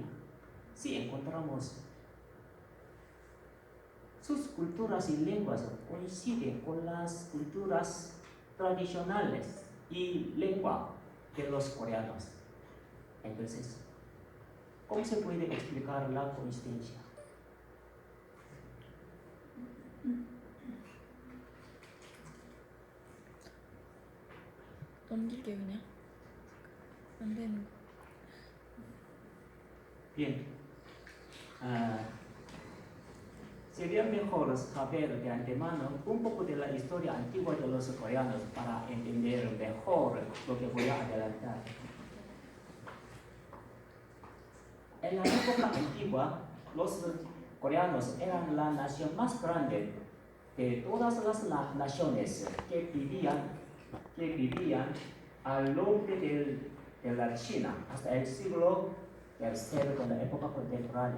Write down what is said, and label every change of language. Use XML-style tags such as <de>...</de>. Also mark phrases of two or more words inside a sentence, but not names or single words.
<es>Si encontramos sus culturas y lenguas coinciden con las culturas tradicionales y lengua de los coreanos, entonces, ¿cómo se puede explicar la coincidencia?</es> <ko>넘길게 그냥. 안 되는 거.</ko> <es>Bien. Sería mejor saber de antemano un poco de la historia antigua de los coreanos para entender mejor lo que voy a adelantar. En la época antigua, los coreanos eran la nación más grande de todas las naciones que vivían al norte de la China hasta el siglo III de la época contemporánea.</es>